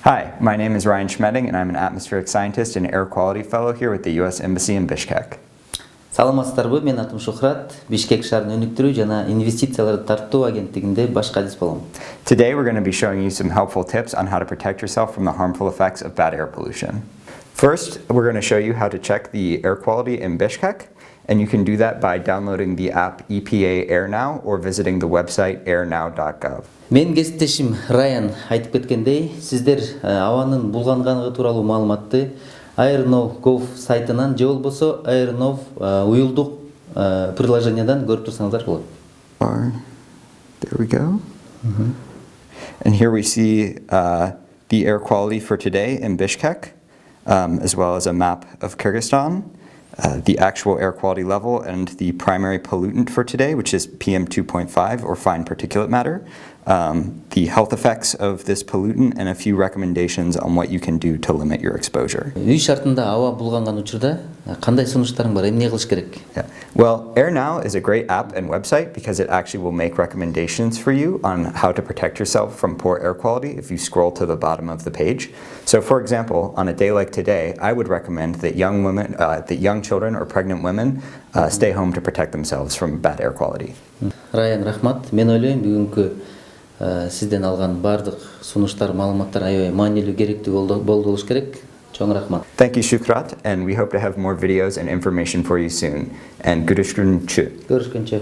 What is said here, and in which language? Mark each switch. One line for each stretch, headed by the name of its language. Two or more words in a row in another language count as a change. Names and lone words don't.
English: Hi, my name is Ryan Шмеддинг, and I'm an atmospheric scientist and air quality fellow here with the US Embassy in Bishkek.
Kyrgyz: Саламатсыздарбы, мен атым Шухрат, Бишкек шаарынын өнүктүрүү жана инвестицияларды тартуу агенттигинде башкы адис болом.
English: Today we're going to be showing you some helpful tips on how to protect yourself from the harmful effects of bad air pollution. First, we're going to show you how to check the air quality in Bishkek, and you can do that by downloading the app EPA Air Now or visiting the website airnow.gov.
Kyrgyz: Мен кесиптешим Райан айтып кеткендей, сиздер абанын булганганлыгы тууралуу маалыматты Airnow.gov сайтынан же болбосо Airnow уюлдук приложениядан көрүп турсаңыздар болот.
English: There we go. And here we see the air quality for today in Bishkek, as well as a map of Kyrgyzstan, the actual air quality level, and the primary pollutant for today, which is PM 2.5 or fine particulate matter, the health effects of this pollutant, and a few recommendations on what you can do to limit your exposure.
Kyrgyz: Үй шартында аба булганган учурда кандай сунуштарың бар, эмне кылыш керек?
English: Well, Air Now is a great app and website because it actually will make recommendations for you on how to protect yourself from poor air quality if you scroll to the bottom of the page. So for example, on a day like today, I would recommend that young children or pregnant women stay home to protect themselves from bad air quality.
Kyrgyz: Райан, рахмат. Мен ойлойм бүгүнкү сизден алган бардык сунуштар, маалыматтар аябай маанилүү, керектүү болуш керек. Чоң рахмат.
English: Thank you, Шухрат, and we hope to have more videos and information for you soon.
Turkish: And görüşürüz. Görüşкөнчө.